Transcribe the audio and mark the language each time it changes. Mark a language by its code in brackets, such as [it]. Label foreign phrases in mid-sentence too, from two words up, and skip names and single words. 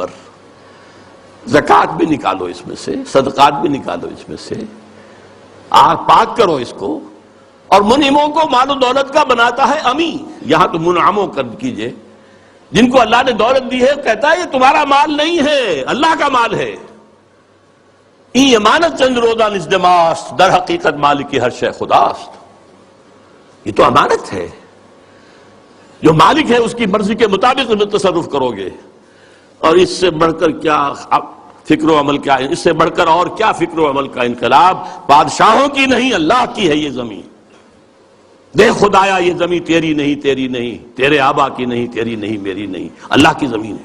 [ur] زکوٰۃ بھی نکالو اس میں سے، صدقات بھی نکالو اس میں سے، پاک کرو اس کو. اور منعموں کو مال و دولت کا بناتا ہے امی. یہاں تو منعموں کر کیجئے، جن کو اللہ نے دولت دی ہے، کہتا ہے یہ تمہارا مال نہیں ہے، اللہ کا مال ہے. [fa] این امانت چند روزہ نزدماست، در حقیقت مالک کی ہر شے خداست. [ur] یہ تو امانت ہے. جو مالک ہے اس کی مرضی کے مطابق تصرف کرو گے. اور اس سے بڑھ کر کیا فکر و عمل، کیا اس سے بڑھ کر اور کیا فکر و عمل کا انقلاب. بادشاہوں کی نہیں، اللہ کی ہے یہ زمین. دیکھ خدایا یہ زمین تیری نہیں، تیری نہیں، تیرے آبا کی نہیں، تیری نہیں، میری نہیں، اللہ کی زمین ہے.